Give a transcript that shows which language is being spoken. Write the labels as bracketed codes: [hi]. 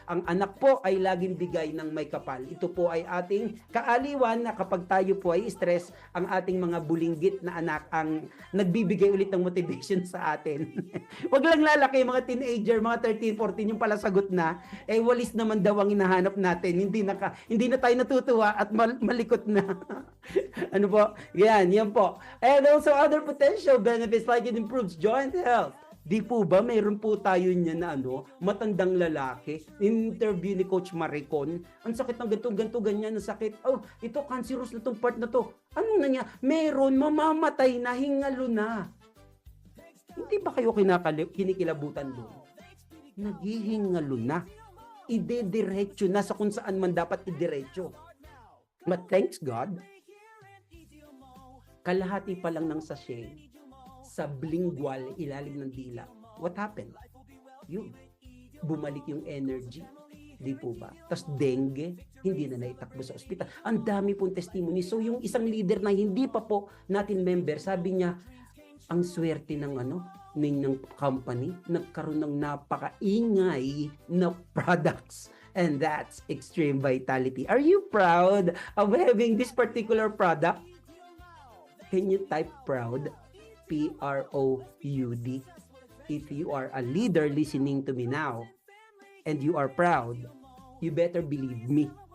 [tl] Ang anak po ay laging bigay ng may kapal. Ito po ay ating kaaliwan na kapag tayo po ay stress, ang ating mga bulinggit na anak ang nagbibigay ulit ng motivation sa atin. Wag lang lalaki, mga teenager, mga 13, 14, yung pala sagot na, walis naman daw ang hinahanap natin. Hindi na tayo natutuwa at malikot na. Ano po? Yan po. [en] And also other potential benefits like it improves joint health. [tl] Di po ba, mayroon po tayo niya na matandang lalaki. Interview ni Coach Maricon, ang sakit ng ganito, ganyan, ang sakit. Oh, ito, cancerous na tong part na to. Anong na niya? Meron, mamamatay na, hingalo na. Hindi ba kayo kinikilabutan doon? Naghihingalo na. Idediretso na sa kung saan man dapat idiretso. [en] But thanks God, [tl] kalahati pa lang ng sachet, sublingual, ilalim ng dila. [en] What happened? [tl] Yun. Bumalik yung energy. Di po ba? Tapos dengue, hindi na naitakbo sa ospital. Ang dami pong testimony. So yung isang leader na hindi pa po natin member, sabi niya, ang swerte ng ng company, nagkaroon ng napakaingay na products. [en] And that's Extreme Vitality. Are you proud of having this particular product? Can you type proud? P-R-O-U-D. If you are a leader listening to me now and you are proud, you better believe me.